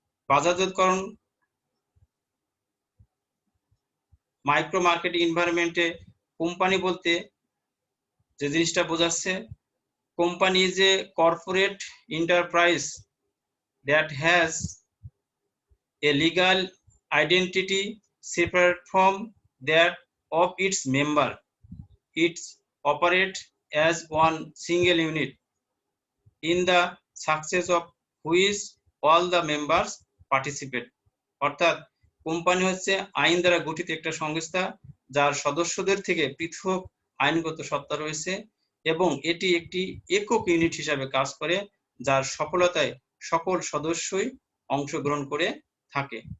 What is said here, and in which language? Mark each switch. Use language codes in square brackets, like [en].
[bn] বাজারজাতকরণ micro marketing এনভায়রনমেন্টে company বলতে যে জিনিসটা বোঝাচ্ছে, [en] Company is a corporate enterprise that has a legal identity separate from that of its member. It operates as one single unit in the success of which all the members participate. অর্থাৎ [bn] company হচ্ছে আইন দ্বারা গঠিত একটা সংস্থা যার সদস্যদের থেকে পৃথক আইনগত সত্তা রয়েছে এবং এটি একটি একক ইউনিট হিসাবে কাজ করে, যার সফলতায় সকল সদস্যই অংশগ্রহণ করে থাকে।